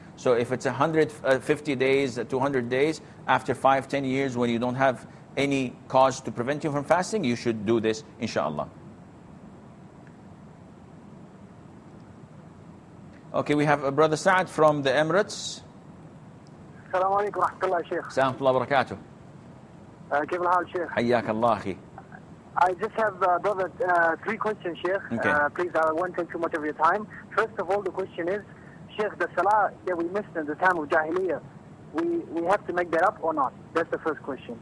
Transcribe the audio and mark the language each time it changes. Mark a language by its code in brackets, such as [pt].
[en] So if it's 150 days, 200 days, after 5-10 years when you don't have any cause to prevent you from fasting, you should do this, inshallah. Okay, we have Brother Saad from the Emirates. [ar] السلام عليكم ورحمة الله شيخ. السلام ورحمة الله وبركاته. كيف الحال شيخ؟ حياك الله أخي. [en] I just have, brother, 3 questions, Sheikh. Okay. Please, I won't take too much of your time. First of all, the question is, Sheikh, the salah that we missed in the time of Jahiliyyah, we have to make that up or not? That's the first question.